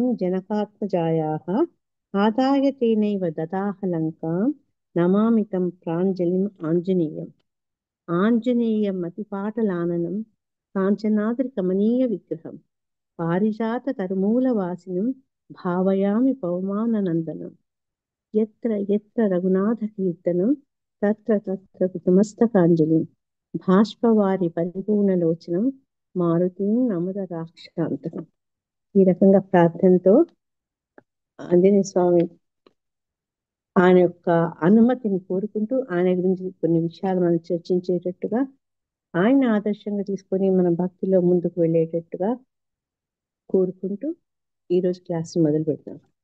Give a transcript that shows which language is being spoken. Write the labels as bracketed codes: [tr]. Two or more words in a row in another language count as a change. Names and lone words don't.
[sa] जनकात्मजायाः आदाय तेनैव ददाह लङ्कां नमामि तं प्राञ्जलिम् आञ्जनेयम् आञ्जनेयम् अतिपाटलाननं काञ्चनाद्रिकमनीयविग्रहं पारिजाततरुमूलवासिनं भावयामि पवमाननन्दनं यत्र यत्र रघुनाथकीर्तनं तत्र तत्र कृतमस्तकाञ्जलिं భాష్పవారి పరిపూర్ణలోచనం మారుతీం నమద రాక్షాంతకం. [te] ఈ రకంగా ప్రార్థనతో ఆంజనేయ స్వామి ఆయన యొక్క అనుమతిని కోరుకుంటూ ఆయన గురించి కొన్ని విషయాలు మనం చర్చించేటట్టుగా ఆయన ఆదర్శంగా తీసుకొని మనం భక్తిలో ముందుకు వెళ్ళేటట్టుగా కోరుకుంటూ ఈరోజు క్లాస్ మొదలు పెడతాం.